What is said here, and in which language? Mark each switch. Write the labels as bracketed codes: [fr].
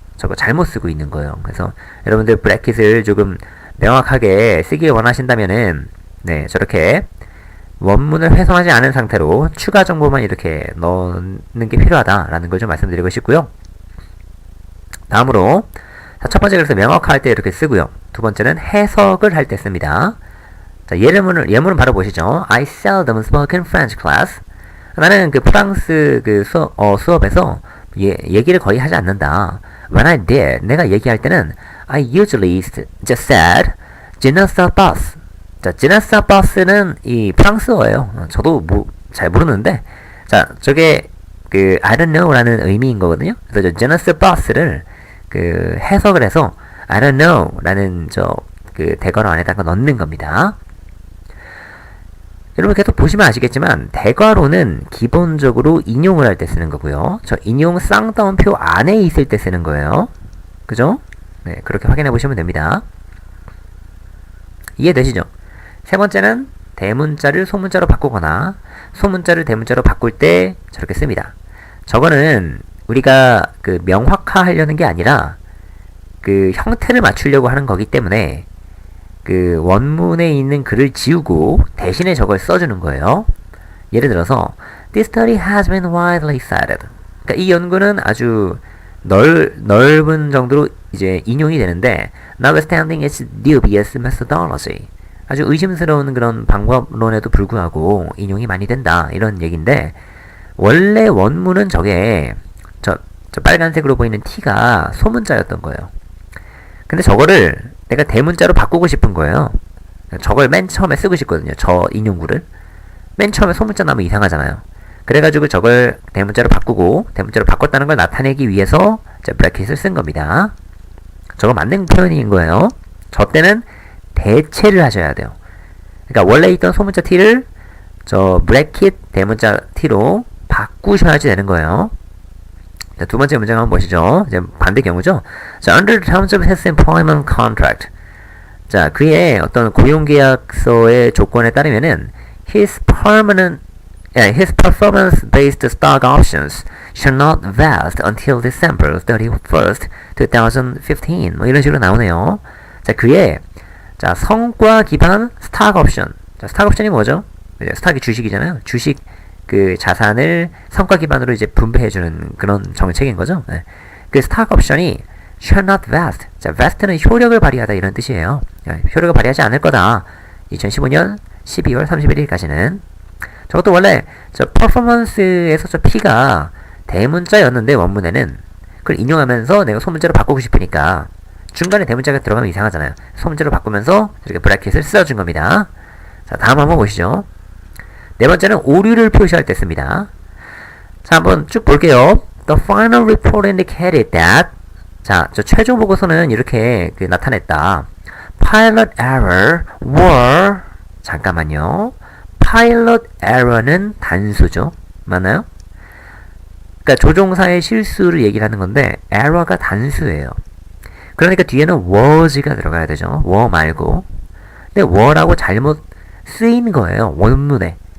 [ko] 저거 잘못 쓰고 있는 거예요. 그래서 여러분들 브래킷을 조금 명확하게 쓰길 원하신다면은 네, 저렇게 원문을 훼손하지 않은 상태로 추가 정보만 이렇게 넣는 게 필요하다라는 걸 좀 말씀드리고 싶고요. 다음으로 자, 첫 번째 그래서 명확할 때 이렇게 쓰고요. 두 번째는 해석을 할 때 씁니다. 자, 예문은 바로 보시죠. [en] I seldom spoke in French class. [ko] 나는 프랑스 수업에서 얘기를 거의 하지 않는다. [en] When I did, [ko] 내가 얘기할 때는 [en] I usually just said, [fr] je ne sais pas. [ko] 자, [fr] je ne sais pas [ko] 는 이 프랑스어예요. 저도 잘 모르는데, 자, 저게 그 [en] I don't know [ko] 라는 의미인 거거든요. 그래서 저 genus bus를 그 해석을 해서 I don't know라는 저 그 대괄호 안에다가 넣는 겁니다. 여러분 계속 보시면 아시겠지만 대괄호는 기본적으로 인용을 할 때 쓰는 거고요. 저 인용 쌍따옴표 안에 있을 때 쓰는 거예요. 그죠? 네, 그렇게 확인해 보시면 됩니다. 이해되시죠? 세 번째는 대문자를 소문자로 바꾸거나 소문자를 대문자로 바꿀 때 저렇게 씁니다. 저거는 우리가 그 명확화하려는 게 아니라 그 형태를 맞추려고 하는 거기 때문에 그 원문에 있는 글을 지우고 대신에 저걸 써주는 거예요. [en] 예를 들어서 This study has been widely cited. [ko] 그러니까 이 연구는 아주 넓은 정도로 이제 인용이 되는데 [en] notwithstanding its dubious methodology. [ko] 아주 의심스러운 그런 방법론에도 불구하고 인용이 많이 된다. 이런 얘기인데 원래 원문은 저게 저 빨간색으로 보이는 T가 소문자였던 거예요. 근데 저거를 내가 대문자로 바꾸고 싶은 거예요. 저걸 맨 처음에 쓰고 싶거든요. 저 인용구를. 맨 처음에 소문자 나오면 이상하잖아요. 그래가지고 저걸 대문자로 바꾸고 대문자로 바꿨다는 걸 나타내기 위해서 브래킷을 쓴 겁니다. 저거 맞는 표현인 거예요. 저 때는 대체를 하셔야 돼요. 그러니까 원래 있던 소문자 T를 저 브래킷 대문자 T로 바꾸셔야지 되는 거예요. 자, 두 번째 문장 한번 보시죠. 이제 반대 경우죠. [en] 자, under the terms of his employment contract. [ko] 자, 그의 어떤 고용계약서의 조건에 따르면은 [en] his performance-based stock options shall not vest until December 31st, 2015. [ko] 뭐 이런 식으로 나오네요. 자, 그의 자, 성과 기반 스탁 옵션. 자, 스탁 옵션이 뭐죠? 스탁이 주식이잖아요. 주식 그 자산을 성과 기반으로 이제 분배해주는 그런 정책인 거죠. 네. 그 스탁 옵션이 [en] shall not vest. [ko] 자, vest는 효력을 발휘하다 이런 뜻이에요. 네, 효력을 발휘하지 않을 거다. 2015년 12월 31일까지는. 저것도 원래 저 퍼포먼스에서 저 P가 대문자였는데 원문에는 그걸 인용하면서 내가 소문자로 바꾸고 싶으니까 중간에 대문자가 들어가면 이상하잖아요. 소문자로 바꾸면서 이렇게 브래킷을 써준 겁니다. 자, 다음 한번 보시죠. 네 번째는 오류를 표시할 때 씁니다. 자, 한번 쭉 볼게요. [en] The final report indicated that [ko] 자, 저 최종 보고서는 이렇게 나타냈다. [en] Pilot error were [ko] 잠깐만요. Pilot error는 단수죠. 맞나요? 그러니까 조종사의 실수를 얘기를 하는 건데 error가 단수예요. 그러니까 뒤에는 was가 들어가야 되죠. were 말고. 근데 were라고 잘못 쓰인 거예요. 원문에.